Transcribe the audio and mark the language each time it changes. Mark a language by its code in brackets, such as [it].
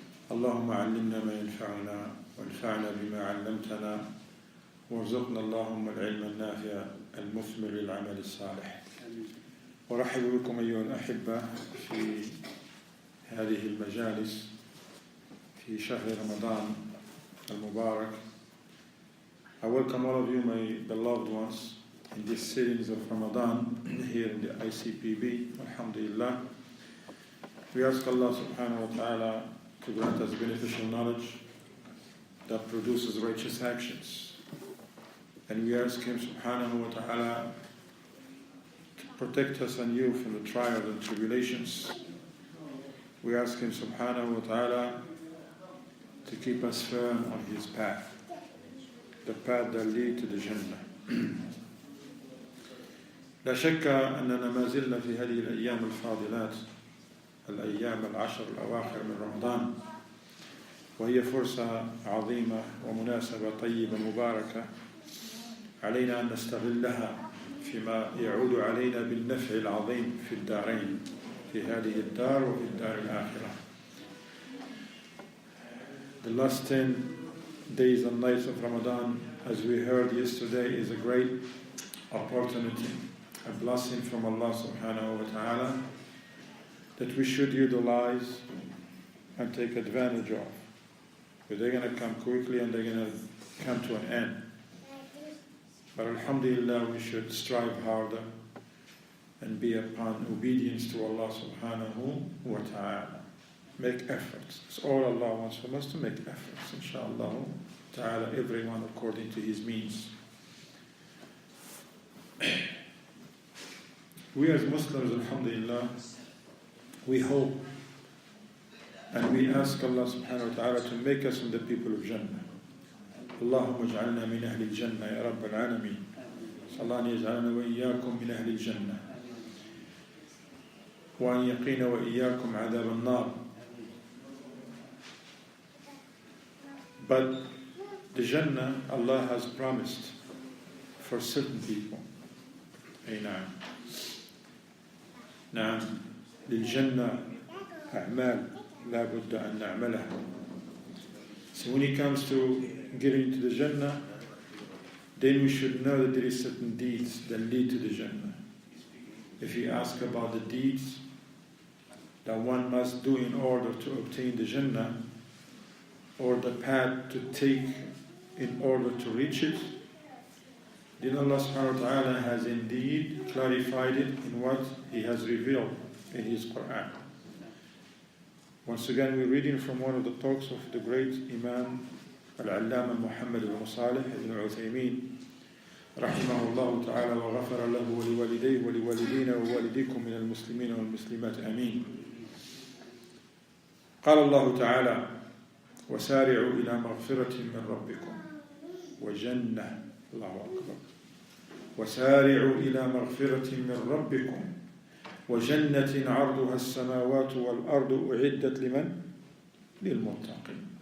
[ar] اللهم علمنا ما ينفعنا وانفعنا بما علمتنا وارزقنا اللهم العلم النافع المثمر للعمل الصالح. ورحب بكم أيها الأحبة في هذه المجالس في شهر رمضان المبارك. [en] I welcome all of you, my beloved ones, in this series of Ramadan here in the ICPB. Alhamdulillah. We ask Allah subhanahu wa ta'ala to grant us beneficial knowledge that produces righteous actions. And we ask Him subhanahu wa ta'ala to protect us and you from the trials and tribulations. We ask Him subhanahu wa ta'ala to keep us firm on His path, the path that leads to the Jannah. [ar] لا شك أننا ما زلنا في هذه الأيام الفاضلات، الأيام العشر الأواخر من رمضان، وهي فرصة عظيمة ومناسبة طيبة مباركة علينا أن نستغلها فيما يعود علينا بالنفع العظيم في الدارين، في هذه الدار وفي الدار الآخرة. [en] The last 10 days and nights of Ramadan, as we heard yesterday, is a great opportunity, a blessing from Allah subhanahu wa ta'ala that we should utilize and take advantage of. But they're going to come quickly and they're going to come to an end. But alhamdulillah, we should strive harder and be upon obedience to Allah subhanahu wa ta'ala. Make efforts. It's all Allah wants from us, to make efforts, inshallah ta'ala, everyone according to his means. We as Muslims, alhamdulillah, we hope and we ask Allah subhanahu wa ta'ala to make us from the people of Jannah. [ar] اللهم اجعلنا من أهل الجنة يا رب العالمين. صلى الله أن يجعلنا وإياكم من أهل الجنة وأن يقينا وإياكم عذاب النار. [en] But the Jannah Allah has promised for certain people. [ar] أي نعم. نعم للجنة أعمال لا بد أن نعملها. [en] So when it comes to getting into the Jannah, then we should know that there is certain deeds that lead to the Jannah. If you ask about the deeds that one must do in order to obtain the Jannah, or the path to take in order to reach it, then Allah subhanahu wa ta'ala has indeed clarified it in what He has revealed in His Quran. Once again, we're reading from one of the talks of the great Imam Al-Allama Muhammad ibn Salih ibn Uthaymin [ar] رحمه الله تعالى وغفر له ولوالديه ولوالدينا ووالديكم من المسلمين والمسلمات آمين. قال الله تعالى: وسارعوا إلى مغفرة من ربكم وجنة. الله أكبر. وسارعوا إلى مغفرة من ربكم وجنة عرضها السماوات والأرض أعدت لمن؟ للمتقين.